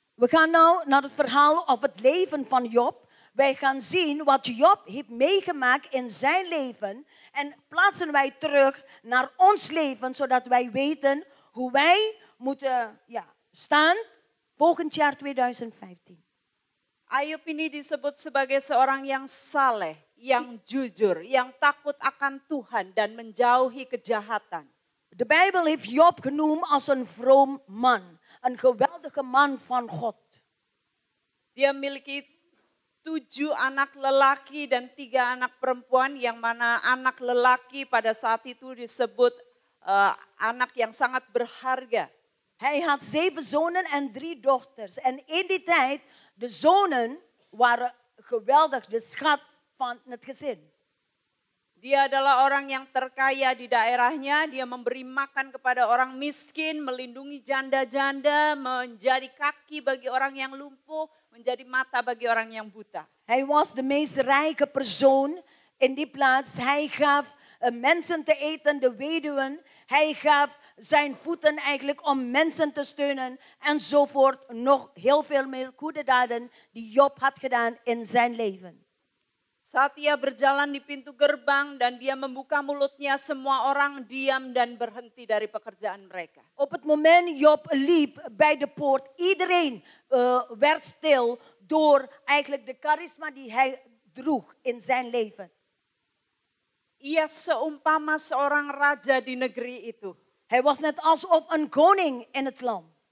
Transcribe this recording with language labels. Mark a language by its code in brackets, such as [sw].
[nl] We gaan nou naar het verhaal of het leven van Job. Wij gaan zien wat Job heeft meegemaakt in zijn leven. En plaatsen wij terug naar ons leven, zodat wij weten hoe wij moeten staan volgend jaar 2015. [id] Ayub ini disebut sebagai seorang yang saleh, yang jujur, yang takut akan Tuhan dan menjauhi kejahatan. [nl] De Bijbel heeft Job genoemd als een vroom man. een geweldige man van God. [id] Dia memiliki 7 anak lelaki dan 3 anak perempuan, yang mana anak lelaki pada saat itu disebut anak yang sangat berharga. [nl] Hij had 7 zonen en 3 dochters. En in die tijd, de zonen waren geweldig, de schat van het gezin. [id] Dia adalah orang yang terkaya di daerahnya, dia memberi makan kepada orang miskin, melindungi janda-janda, menjadi kaki bagi orang yang lumpuh, menjadi mata bagi orang yang buta. [nl] Hij was de meest rijke persoon in die plaats. Hij gaf mensen te eten, de weduwen. Hij gaf zijn voeten eigenlijk om mensen te steunen enzovoort. Nog heel veel meer goede daden die Job had gedaan in zijn leven. [id] Saat ia berjalan di pintu gerbang dan dia membuka mulutnya, semua orang diam dan berhenti dari pekerjaan mereka. [nl] Op het moment Job liep bij de poort, iedereen werd stil door eigenlijk de charisma die hij droeg in zijn leven. [id] Ia seumpama seorang raja di negeri itu. [nl] Hij was net alsof een koning in het land.